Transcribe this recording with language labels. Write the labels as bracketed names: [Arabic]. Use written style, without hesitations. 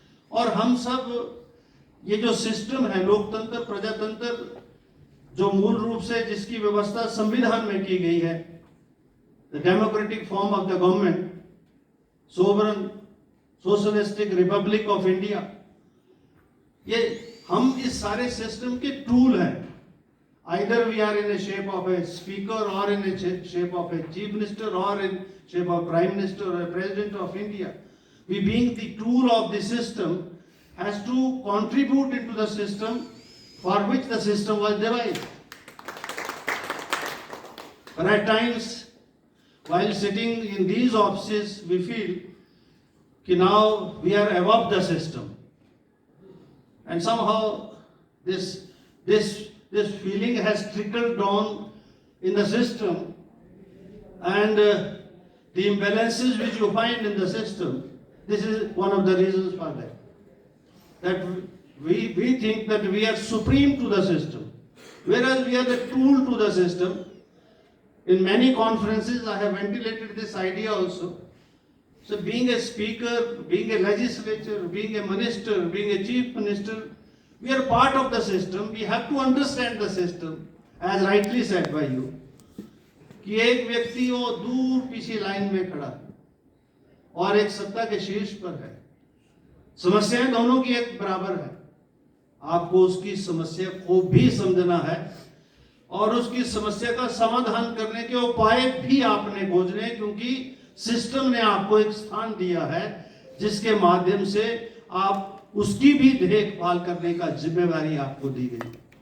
[Hindi] और हम सब ये जो सिस्टम है लोकतंत्र प्रजातंत्र, जो मूल रूप से जिसकी व्यवस्था संविधान में की गई है, [English] the democratic form of the government, sovereign socialistic republic of India, [Hindi] ये हम इस सारे सिस्टम के टूल हैं। [English] Either we are in a shape of a speaker or in a shape of a chief minister or in shape of prime minister or a president of India. We being the tool of the system has to contribute into the system for which the system was devised. But at times, while sitting in these offices, we feel that now we are above the system. And somehow this feeling has trickled down in the system, and the imbalances which you find in the system, this is one of the reasons for that. That we think that we are supreme to the system, whereas we are the tool to the system. In many conferences I have ventilated this idea also. So being a speaker, being a legislator, being a minister, being a chief minister, we are part of the system. We have to understand the system, as rightly said by you, [Hindi] कि एक व्यक्ति वो दूर पीछे line में खड़ा और एक सत्ता के शीर्ष पर है। समस्याएं दोनों की एक बराबर है। आपको उसकी समस्या को भी समझना है और उसकी समस्या का समाधान करने के उपाय भी आपने खोजने, क्योंकि सिस्टम ने आपको एक स्थान दिया है जिसके माध्यम से आप उसकी भी देखभाल करने का जिम्मेवारी आपको दी गई।